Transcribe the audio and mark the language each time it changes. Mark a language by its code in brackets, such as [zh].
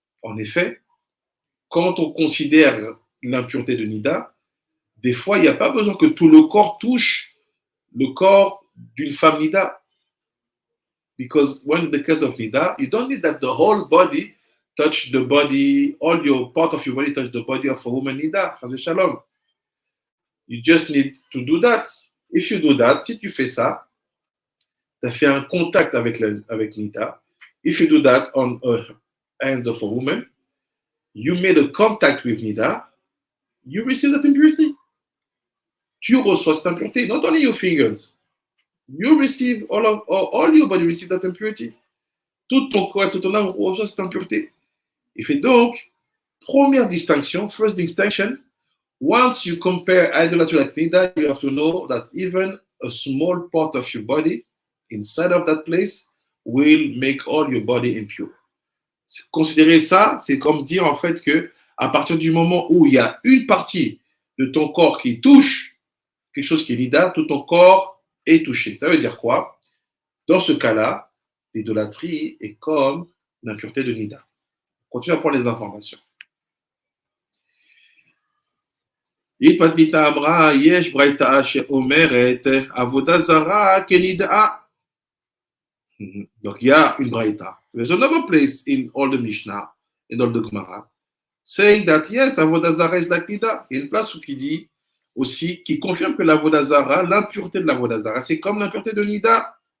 [fr] En effet, quand on considère l'impureté de nida, des fois, il n'y a pas besoin que tout le corps touche le corps d'une femme nida. [en] Because when in the case of nida, you don't need that the whole body touch the body, all your part of your body touch the body of a woman nida. Shalom. You just need to do that. If you do that, [fr] si tu fais ça, tu as fait un contact avec nida. [en] If you do that on a hand of a woman, you made a contact with nida, you receive that impurity. [fr] Tu reçois cette impureté, [en] not only your fingers. You receive all your body receive that impurity. [fr] Tout ton corps, tout ton âme reçoit cette impureté. Il fait donc, première distinction, [en] first distinction, once you compare idolatry like nida, you have to know that even a small part of your body inside of that place will make all your body impure. [fr] Considérer ça, c'est comme dire en fait que à partir du moment où il y a une partie de ton corps qui touche quelque chose qui est nida, tout ton corps est touché. Ça veut dire quoi? Dans ce cas-là, l'idolâtrie est comme l'impureté de nida. On continue à prendre les informations. [he] Itmatmita amra yesh braita sheomeret avoda zarah kenida. [fr] Donc il y a une braita. [en] There's another place in all the Mishnah, in all the Gemara, saying that yes, Avoda Zarah is like nida. [fr] Il y a une place où qui dit aussi, qui confirme que l'Avoda Zarah, l'impureté de l'Avoda Zarah, c'est comme l'impureté de nida.